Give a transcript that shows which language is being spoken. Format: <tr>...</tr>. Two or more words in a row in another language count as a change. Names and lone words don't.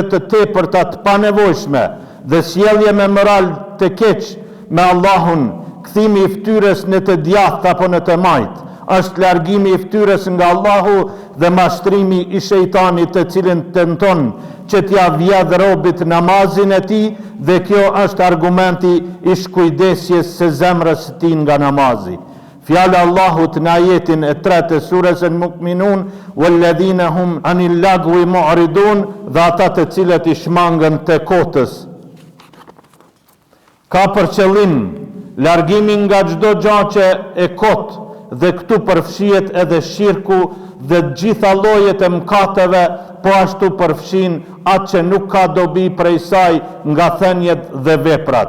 <sq>të tepërta të panevojshme dhe sjellje me moral të keq me Allahun, kthimi i fytyrës në të djathtë apo në të majt, është largimi i fytyrës nga Allahu dhe mashtrimi i shejtanit, të cilin tenton që t'ja vjedh robit namazin e tij, dhe kjo është argumenti i shkujdesjes së zemrës së tij nga namazi. Fjala Allahut në ajetin e 3 të surës Al-Mu'minun:</sq> <ar>والذين هم عن اللغو معرضون,</ar> <sq>dhe ata të cilët i shmangën të kotës. Ka për qëllim largimin nga çdo gjë që e kot, dhe këtu përfshihet edhe shirku dhe gjitha llojet e mëkateve, po ashtu përfshin atë që nuk ka dobi prej saj nga thënjet dhe veprat.</sq>